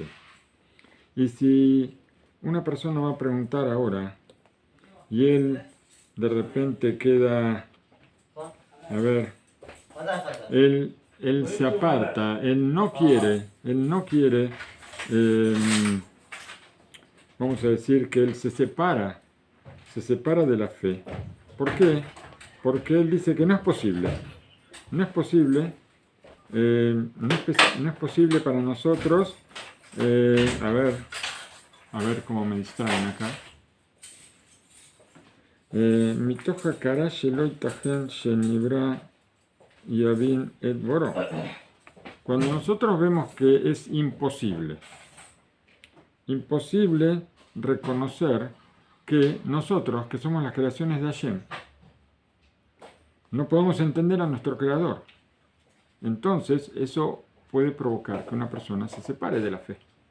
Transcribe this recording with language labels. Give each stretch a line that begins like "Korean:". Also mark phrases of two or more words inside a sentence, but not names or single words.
Spanish: Y si una persona va a preguntar ahora, y él de repente queda, a ver, él se aparta, él no quiere, vamos a decir que él se separa de la fe. ¿Por qué? Porque él dice que no es posible. No es posible, no es posible para nosotros, a ver cómo me distraen acá.
Hebrew: מתוך הכרה שלא ייתכן שנברא יבין את בוראו.
Spanish: Cuando nosotros vemos que es imposible reconocer que nosotros, que somos las creaciones de Hashem, no podemos entender a nuestro Creador, entonces eso puede provocar que una persona se separe de la fe.